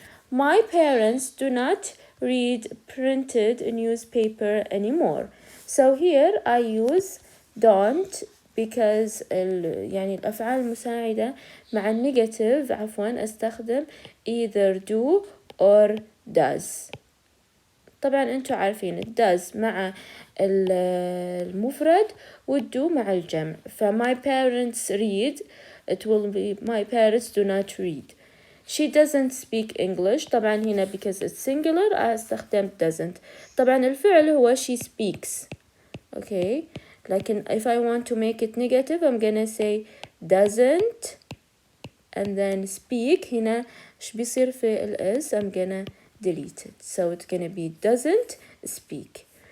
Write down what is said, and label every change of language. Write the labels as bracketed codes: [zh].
[en] My parents do not read printed newspaper anymore. So here I use don't because [ar] يعني الأفعال المساعدة مع النيجاتيف أستخدم [en] either do or does. [ar] طبعا أنتوا عارفين does مع المفرد والdo مع الجمع. [en] فmy parents read, it will be my parents do not read. She doesn't speak English. [ar] طبعا هنا [en] because it's singular [ar] أستخدم [en] doesn't. [ar] طبعا الفعل هو [en] she speaks. Okay, [ar] لكن [en] if I want to make it negative I'm gonna say doesn't and then speak. [ar] هنا إيش بيصير في الإس [en] I'm gonna delete it, so it's gonna be doesn't speak.